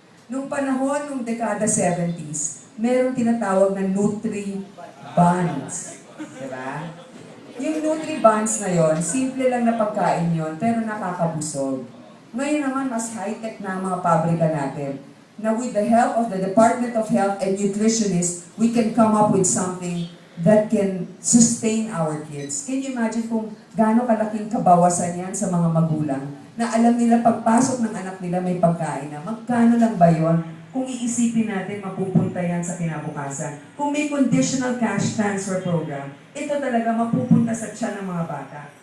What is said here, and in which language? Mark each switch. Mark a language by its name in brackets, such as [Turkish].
[Filipino] Nung panahon nung dekada 70s, meron tinatawag na Nutri-Buns. Diba? Yung Nutri-Buns na yon, simple lang na pagkain yon, pero nakakabusog. Ngayon naman, mas high-tech na ang mga pabrika natin. Na [English] with the help of the Department of Health and Nutritionists, we can come up with something that can sustain our kids. Can you imagine [Filipino] kung gaano kalaking kabawasan yan sa mga magulang na alam nila pagpasok ng anak nila may pagkain na magkano lang ba yon? Kung iisipin natin, mapupunta yan sa kinabukasan. Kung may conditional cash transfer program, ito talaga mapupunta sa tiyan ng mga bata.